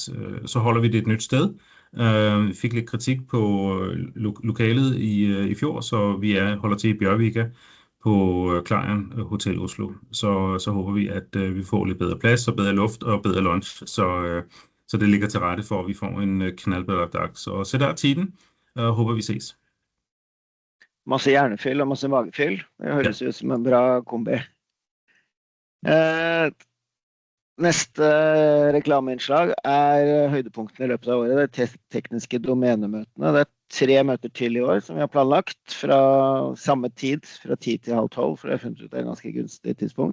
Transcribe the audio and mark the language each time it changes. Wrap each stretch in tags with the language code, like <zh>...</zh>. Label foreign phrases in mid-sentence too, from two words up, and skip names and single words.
<da>Så holder vi det et nyt sted. Vi fik lidt kritik på lokalet i fjor, så vi holder til i Bjørvika på Clarion Hotel Oslo. Så håber vi, at vi får lidt bedre plads og bedre luft og bedre lunch, så det ligger til rette for, at vi får en knaldbedre dag. Så sæt der tiden, og håber vi ses.</da> <no>Masse hjernefyll og masse magefyll. Det høres ut som en bra kombi. Neste reklameinnslag høydepunktene I løpet av året. Det tekniske domenemøtene. Det 3 møter til I år som vi har planlagt fra samme tid, fra 10 til halv 12, for jeg har funnet ut det ganske gunstig tidspunkt.</no>